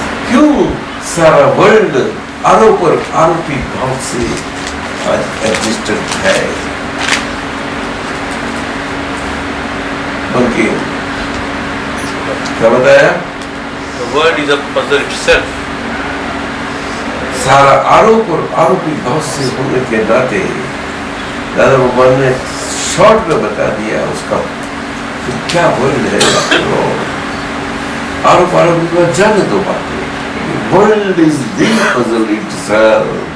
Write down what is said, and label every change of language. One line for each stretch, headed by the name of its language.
Hindi: क्यों सारा वर्ल्ड आरोप और आरोपी भाव से आज एग्जिस्टेंट है, बल्कि क्या बताया?
English: The world is a puzzle itself.
Hindi: सारा आरोप और आरोपी भाव से होने के नाते दादा भगवान ने शॉर्ट में बता दिया उसका कि क्या वर्ल्ड है। आरोप आरोपी को जाने दो बातें,
English: World is the puzzle itself.